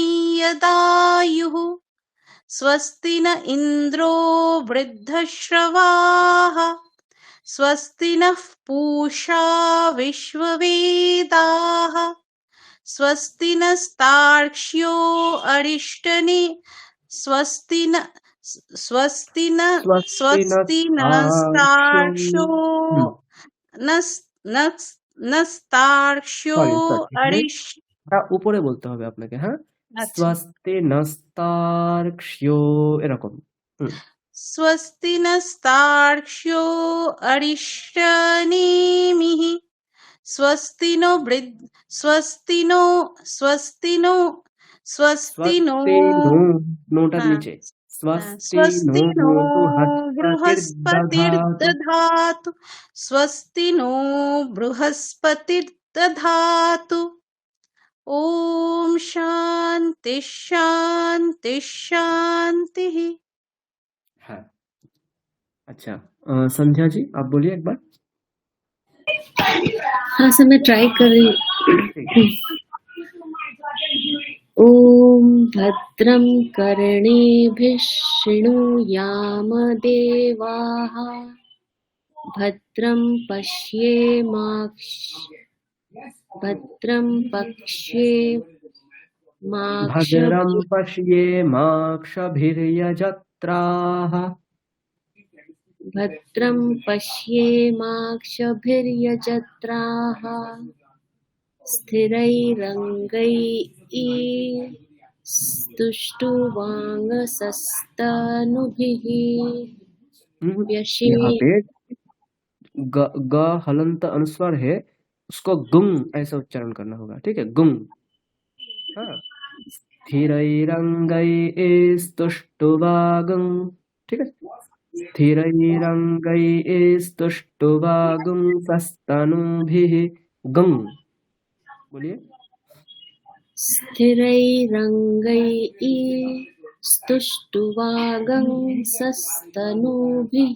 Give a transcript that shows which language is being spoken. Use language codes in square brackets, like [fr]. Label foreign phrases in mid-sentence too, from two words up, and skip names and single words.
[sa] यदायुः स्वस्ति न इन्द्रो वृद्धश्रवाः स्वस्ति नः पूषा विश्ववेदाः स्वस्ति नस्तार्क्ष्यो अरिष्टने स्वस्ति न स्वस्ति नस्तार्क्ष्यो नस्तार्क्ष्यो अरिष्ट [bn] উপরে বলতে হবে আপনাকে। হ্যাঁ, আচ্ছা, [sa] স্বস্তি নস্তার্ক্ষ্যো, এরকম। स्वस्ति नस्तार्क्ष्यो अरिष्टनेमिः स्वस्ति नो [bn] নোটার হ্যাঁ, নিচে [sa] स्वस्ति नो बृहस्पतिर्दधातु स्वस्ति नो बृहस्पतिर्दधातु ओम शांति शांति शांति। [bn] হ্যাঁ, [hi] अच्छा, संध्या जी आप बोलिए एक बार। हाँ सर, मैं ट्राई कर रही हूँ। [sa] ॐ भद्रं कर्णेभिः शृणुयाम देवाः भद्रं भद्रं पश्येमाक्षभिर्यजत्राः भद्रं पश्येमाक्षभिर्यजत्राः स्थिरैरङ्गैस्तुष्टुवागंसस्तनूभिः [hi] यहाँ पे ग हलंत अनुस्वार है, उसको गुंग ऐसा उच्चारण करना होगा। ठीक है, गुंग। हाँ, स्थिरैरङ्गैस्तुष्टुवागं, ठीक है, [sa] स्थिरैरङ्गैस्तुष्टुवागुंसस्तनूभिः गं। [hi] बोलिए। [sa] स्थिरैरङ्गैस्तुष्टुवागंसस्तनूभिः